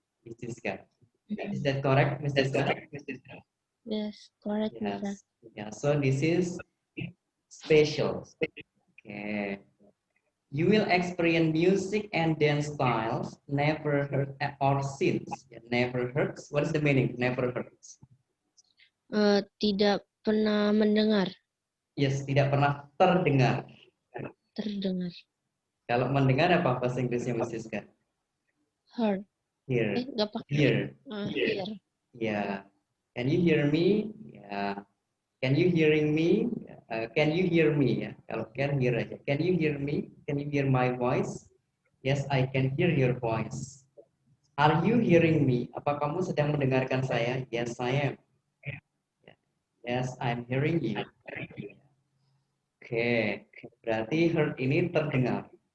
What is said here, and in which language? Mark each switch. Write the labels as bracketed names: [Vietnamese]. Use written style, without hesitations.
[English] It is good. Is that correct, Mr. Scott? Yes, correct, Mr. Yes. Yeah. So this is special. Okay. You will experience music and dance styles never heard or seen. Yeah, never heard. What is the meaning? Never heard. [Indonesian] Tidak pernah mendengar, Yes, tidak pernah terdengar. terdengar. Kalau mendengar apa bahasa Inggrisnya, Mas Siska? [English] Heard. Hear. [Indonesian] Nggak pakai. [English] Hear. Hear. Yeah. Can you hear me? Yeah. Can you hearing me? Can you hear me? Ya. [Indonesian] Kalau [English] can hear aja. Can you hear me? Can you hear my voice? Yes, I can hear your voice. Are you hearing me? [Indonesian] Apa kamu sedang mendengarkan saya? [English] Yes, I am. Yes, I'm hearing you. [Indonesian] Oke, berarti heard ini terdengar.